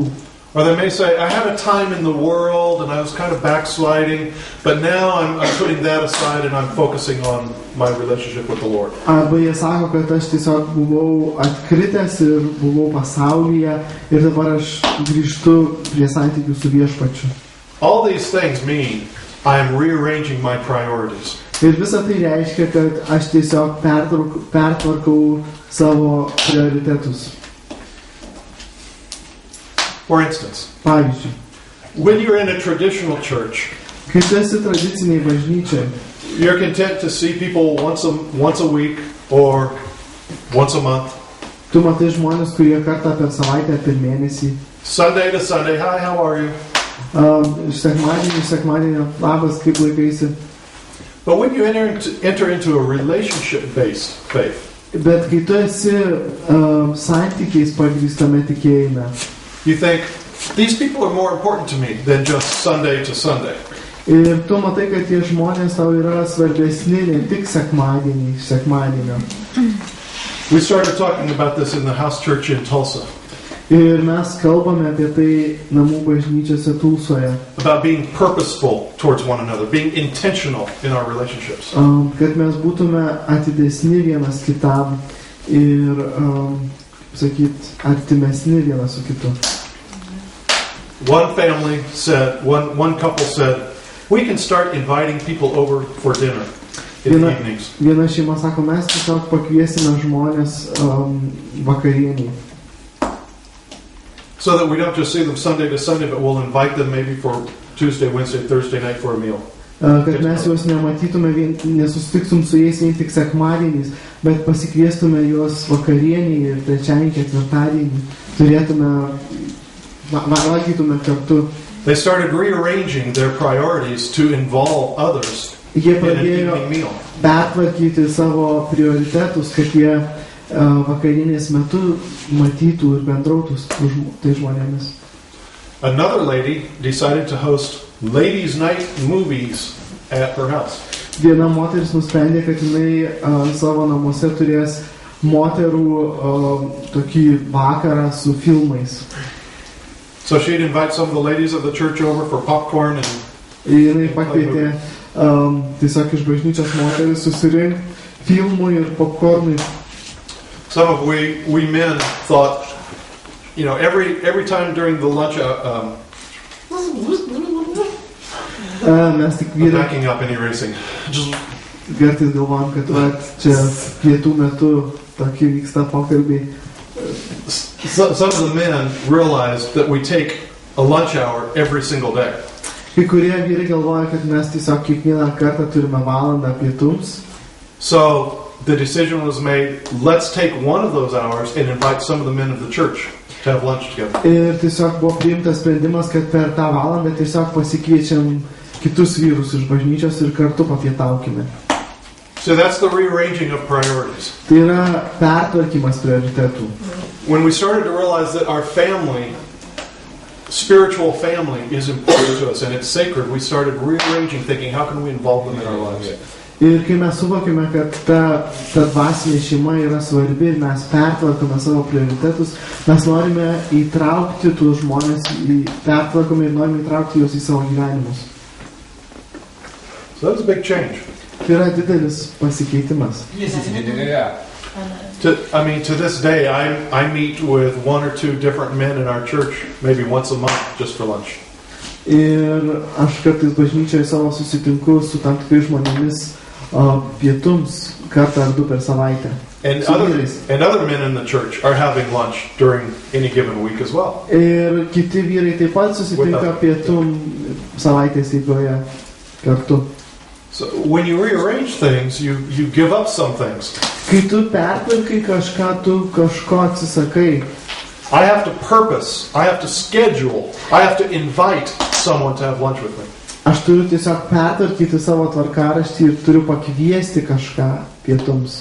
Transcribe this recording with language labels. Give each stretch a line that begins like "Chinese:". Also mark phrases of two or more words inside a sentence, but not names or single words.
English: Or they may say, I had a time in the world and I was kind of backsliding, but now I'm putting that aside and I'm focusing on my relationship with the Lord.
Lithuanian: Arba jie sako, kad aš tiesiog buvau atkritęs ir buvau pasaulyje ir dabar aš grįžtu prie santykių su Viešpačiu.
English: All these things mean I am rearranging my priorities.
Lithuanian: Ir visa tai reiškia, kad aš tiesiog pertvarkau savo prioritetus.
English: For instance,
Lithuanian: Pavyzdžiui,
English: when you're in a traditional church,
Lithuanian: kai tu esi tradiciniai bažnyčiai,
English: you're content to see people once a week or once a month.
Lithuanian: tu matai žmonės, kurie kartą per savaitę, per mėnesį,
English: Sunday to Sunday, hi, how are you?
Lithuanian: sekmadienį, labas, kaip laikaisi.
English: But when you enter into a relationship-based faith,
Lithuanian: Bet kai tu esi santykiais pagrįstame tikėjime,
English: you think, these people are more important to me than just Sunday to Sunday.
Lithuanian: ir tu matai, kad tie žmonės tau yra svarbesni ne tik sekmadienio.
English: We started talking about this in the house church in Tulsa,
Lithuanian: Ir mes kalbame apie tai namų bažnyčiose Tulsoje,
English: about being purposeful towards one another, being intentional in our relationships.
Lithuanian: kad mes būtume atidesni vienas kitam ir sakyt, artimesni vienas su kitu.
English: One family said, one couple said, we can start inviting people over for dinner in the evenings.
Lithuanian: Viena šeima sako, mes tiesiog pakviesime žmonės vakarieniai.
English: So that we don't just see them Sunday to Sunday, but we'll invite them maybe for Tuesday, Wednesday, Thursday night for a meal.
Lithuanian: Kad mes juos nematytume, nesusitiktum su jais vien tik sekmadieniais, bet pasikviestume juos vakarieniai ir trečiadienį, ketvirtadienį, turėtume, valgytume kartu.
English: They started rearranging their priorities to involve others
Lithuanian: Jie
English: in an
Lithuanian: pradėjo
English: evening meal.
Lithuanian: pertvarkyti savo prioritetus, kad jie vakarienės metu matytų ir bendrautų su tai žmonėmis.
English: Another lady decided to host ladies' night movies at her house.
Lithuanian: Viena moteris nusprendė, kad jinai savo namuose turės moterų tokį vakarą su filmais.
English: So she'd invite some of the ladies of the church over for popcorn and
Lithuanian: Jinai pakvietė tiesiog iš bažnyčios moteris susirinkti filmui ir popcornui.
English: some of we men thought, you know, every time during the lunch
Lithuanian: Mes tik
English: I'm
Lithuanian: vyrai
English: backing up and erasing. Just
Lithuanian: kartais galvom, kad čia pietų metu tokie vyksta pokalbiai.
English: some of the men realized that we take a lunch hour every single day.
Lithuanian: Kai kurie vyrai galvoja, kad mes tiesiog kiekvieną kartą turime valandą pietums.
English: So the decision was made, let's take one of those hours and invite some of the men of the church to have lunch together.
Lithuanian: Ir tiesiog buvo priimtas sprendimas, kad per tą valandą tiesiog pasikviečiam kitus vyrus iš bažnyčios ir kartu papietaukime.
English: So that's the rearranging of priorities.
Lithuanian: Tai yra pertvarkymas prioritetų.
English: When we started to realize that our family, spiritual family, is important to us and it's sacred, we started rearranging, thinking, how can we involve them in our lives?
Lithuanian: Ir kai mes suvokime, kad ta dvasinė šeima yra svarbi ir mes pertvarkome savo prioritetus, mes norime įtraukti tuos žmonės, pertvarkome ir norime įtraukti juos į savo gyvenimus.
English: So that was a big change.
Lithuanian: Tai yra didelis pasikeitimas.
English: To this day, I meet with one or two different men in our church, maybe once a month, just for lunch.
Lithuanian: Ir aš kartais bažnyčioje savo susitinku su tam tikrai žmonėmis pietums kartą ar du per savaitę.
English: And other men in the church are having lunch during any given week as well.
Lithuanian: Ir kiti vyrai taip pat susitinka pietum savaitės eigoje kartu.
English: So when you rearrange things, you give up some things.
Lithuanian: Kai tu pertvarkai kažką, tu kažko atsisakai.
English: I have to purpose, I have to schedule, I have to invite someone to have lunch with me.
Lithuanian: Aš turiu tiesiog pertvarkyti savo tvarkaraštį ir turiu pakviesti kažką pietums.